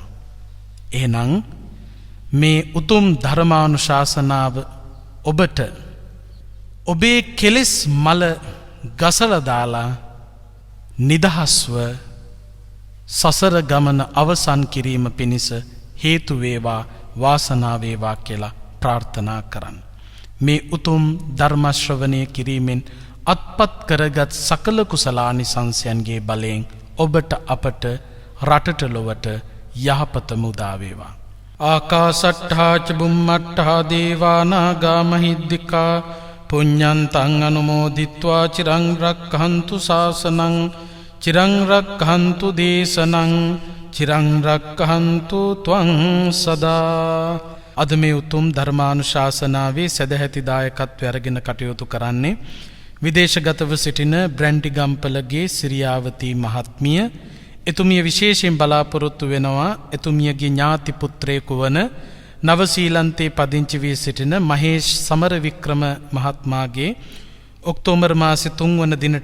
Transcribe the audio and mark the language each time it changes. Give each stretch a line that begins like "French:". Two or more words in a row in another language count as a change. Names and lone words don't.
Sinhala: එහෙනම් මේ උතුම් ධර්මානුශාසනාව ඔබට ඔබේ කෙලෙස් මල ගසලා දාලා නිදහස්ව සසර ගමන අවසන් කිරීම පිණිස හේතු වේවා, වාසනාව වේවා කියලා ප්‍රාර්ථනා කරන්න. මේ උතුම් ධර්ම ශ්‍රවණය කිරීමෙන් අත්පත් කරගත් සකල කුසලානිසංසයන්ගේ බලයෙන් ඔබට අපට රටට ලොවට යහපතම උදා වේවා.
Pali: ආකාසට්ඨා ච බුම්මට්ඨා දේවා නාග මහිද්దికා පුඤ්ඤන්තං අනුමෝදිත්වා චිරං රක්ඛන්තු ශාසනං චිරං රක්ඛන්තු දේශනං චිරං රක්ඛන්තු ත්වං සදා.
Sinhala: අද මේ උතුම් ධර්මානුශාසනාවේ සදැහැති දායකත්වය අරගෙන කටයුතු කරන්නේ විදේශගතව සිටින බ්‍රැන්ටිගම්පලගේ සිරියාවතී මහත්මිය. එතුමිය විශේෂයෙන් බලාපොරොත්තු වෙනවා එතුමියගේ ඥාති පුත්‍රයෙකු වන නවසීලන්තේ පදිංචි වී සිටින මහේෂ් සමරවික්‍රම මහත්මයාගේ ඔක්තෝබර් මාසේ 3 වන දිනට